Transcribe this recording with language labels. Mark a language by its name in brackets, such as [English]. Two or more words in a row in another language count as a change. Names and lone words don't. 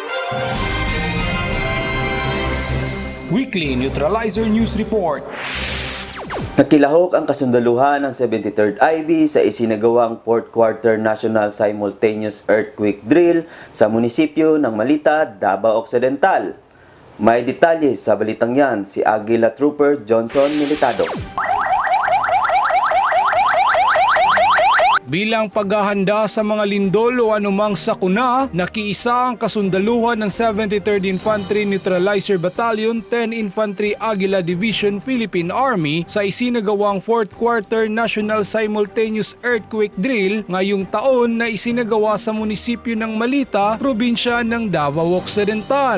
[English] Weekly Neutralizer News Report. [Filipino] Nakilahok ang kasundaluhan ng 73rd IB sa isinagawang 4th Quarter National Simultaneous Earthquake Drill sa munisipyo ng Malita, Davao Occidental. May detalye sa balitang yan si Aguila Trooper Johnson Militado. Bilang paghahanda sa mga lindol o anumang sakuna, nakiisa ang kasundaluhan ng 73rd Infantry Neutralizer Battalion, 10 Infantry Aguila Division, Philippine Army sa isinagawang 4th Quarter National Simultaneous Earthquake Drill ngayong taon na isinagawa sa munisipyo ng Malita, probinsya ng Davao Occidental.